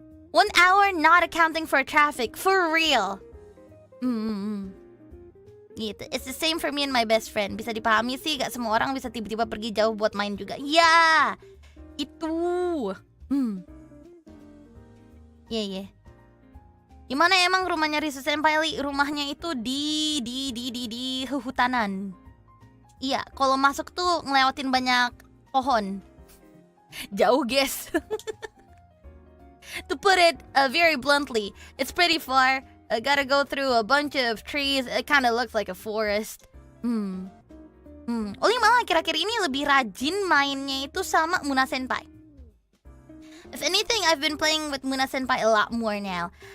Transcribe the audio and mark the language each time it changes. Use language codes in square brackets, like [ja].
[en] 1 hour not accounting for traffic. For real. Gitu. It's the same for me and my best friend. [id] Bisa dipahami sih, gak semua orang bisa tiba-tiba pergi jauh buat main juga. Ya, itu. Yeah. Gimana emang rumahnya Risu Senpai? Rumahnya itu di hutanan. Iya, kalau masuk tuh ngelewatin banyak pohon. Jauh, guys. [en] To put it very bluntly, it's pretty far. Gotta go through a bunch of trees. It kind of looks like a forest. [id] Oli malah akhir-akhir ini lebih rajin mainnya itu sama Muna Senpai. [en] If anything, I've been playing with Muna Senpai a lot more now.